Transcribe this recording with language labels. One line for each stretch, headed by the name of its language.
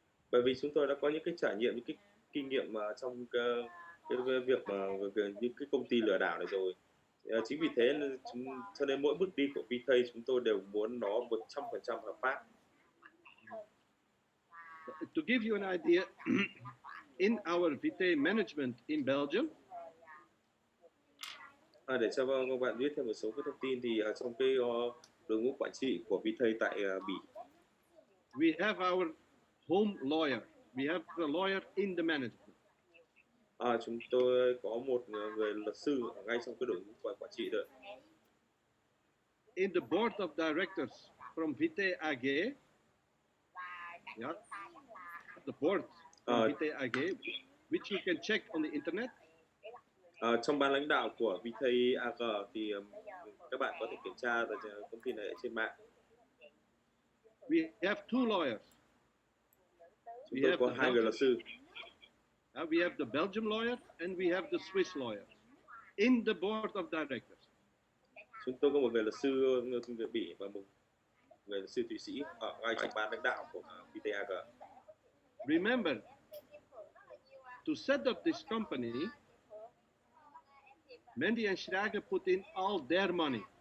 Vietnamese: Bởi vì chúng tôi đã có những cái trải nghiệm, những cái kinh nghiệm mà trong cái việc mà những cái công ty lừa đảo này rồi. Chính vì thế cho nên mỗi bước đi của Vitae chúng tôi đều muốn nó 100% hợp pháp.
English: To give you an idea, in our Vitae management in Belgium,
Vietnamese: Để cho các bạn biết thêm một số cái thông tin thì trong cái đội ngũ quản trị của Vitae tại Bỉ,
English: we have our home lawyer. We have the lawyer in the management.
Vietnamese: chúng tôi có một người luật sư ở ngay trong cái đội ngũ quản trị đó.
English: In the board of directors from Vitae AG, yeah, the board from Vitae AG, which you can check on the internet.
Vietnamese: Trong ban lãnh đạo của Vitae AG thì các bạn có thể kiểm tra thông tin này ở trên mạng.
English: We have two lawyers.
Vietnamese: Chúng tôi có hai người luật sư.
English: We have the Belgian lawyer and we have the Swiss lawyer in the board of directors.
Vietnamese: Chúng tôi có một người luật sư người Bỉ và một người luật sư Thụy Sĩ ở ngay trong ban lãnh đạo của Vitae AG.
English: Remember, to set up this company, Mendy and Schrager put in all their money.